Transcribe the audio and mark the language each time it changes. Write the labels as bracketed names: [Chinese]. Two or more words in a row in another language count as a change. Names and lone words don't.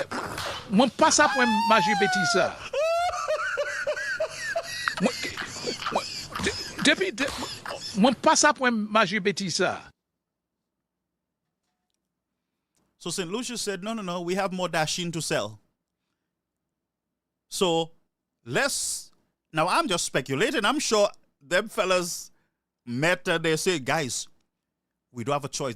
[Haitian Creole] Mwen pas sa pou majou beti sa. Mwen pa sa pou maje beti sa. [English] So St. Lucius said, no, we have more dashin to sell. So now I'm just speculating. I'm sure them fellas met and they say, guys, we don't have a choice.